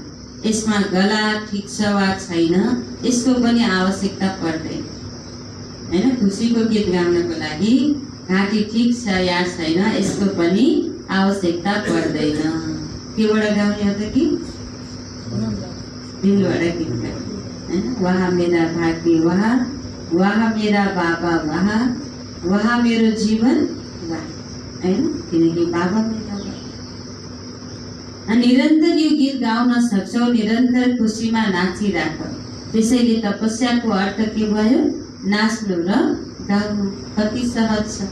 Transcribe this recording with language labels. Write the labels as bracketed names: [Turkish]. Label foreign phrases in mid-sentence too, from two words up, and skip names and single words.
[Nepali] यसमा गला ठिक छ वा छैन यसको पनि आवश्यकता पर्दैन, हैन। खुसीको गीत गाउनको लागि घाँटी ठिक छ या छैन यसको पनि आवश्यकता पर्दैन। केबाट गाउने हो त गीत? दिलबाट गीत गाउने, हैन। [Hindi] वहाँ मेरा भाग्य वहाँ, वहाँ मेरा बाबा वहाँ, वहाँ [Nepali] मेरो जीवन [Hindi] वहाँ, हैन। [Nepali] किनकि बाबा मेरा निरन्तर यो गीत गाउन सक्छौ, निरन्तर खुसीमा नाचिराख। त्यसैले तपस्याको अर्थ के भयो? नाच्नु र गाउनु। कति सहज छ।